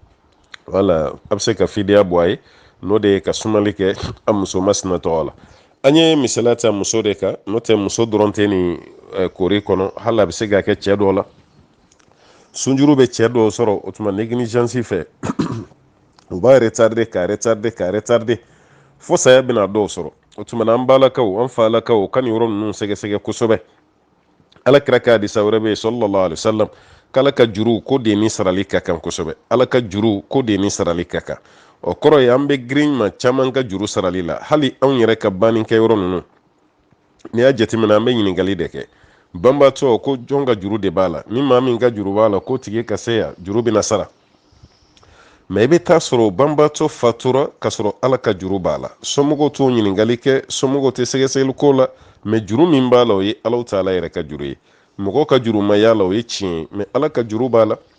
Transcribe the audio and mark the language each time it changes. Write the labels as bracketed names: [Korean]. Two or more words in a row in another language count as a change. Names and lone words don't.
[Bambara] wala a bɛ se ka fidiya bɔ a ye n'o de ye ka sumali kɛ a muso masina tɔgɔ la an ye misaliya ta muso de kan n'o tɛ muso dɔrɔn tɛ nin kori kɔnɔ hali a bɛ se ka kɛ cɛ dɔw la sunjuru bɛ cɛ dɔw sɔrɔ o tuma négligence fɛ u b'a retarder fo saya bɛna dɔw sɔrɔ o tuma na an balakaw an falakaw ka nin yɔrɔ ninnu sɛgɛsɛgɛ kosɛbɛ ala kira ka hadisa wɛrɛ bɛ yen [Arabic] صلى الله عليه وسلم [Bambara] k'ala ka juru ko de ni sarali ka kan kosɛbɛ ala ka juru ko de ni sarali ka kan o kɔrɔ ye an bɛ girin ma caman ka juru sarali la hali anw yɛrɛ ka bannikɛ yɔrɔ ninnu n'i y'a jateminɛ an bɛ ɲininkali de kɛ banbaatɔ ko jɔn ka juru de b'a la ni maa min ka juru b'a la ko tigi ka se yan juru bɛna sara mais i bɛ taa sɔrɔ banbaatɔ fatura ka sɔrɔ ala ka juru b'a la somɔgɔw t'o ɲininkali kɛ somɔgɔw tɛ sɛgɛsɛgɛli ko la mais juru min b'a la o ye ala taala yɛrɛ ka juru ye mɔgɔw ka juru ma y'a la o ye tiɲɛ ye mais ala ka juru b'a la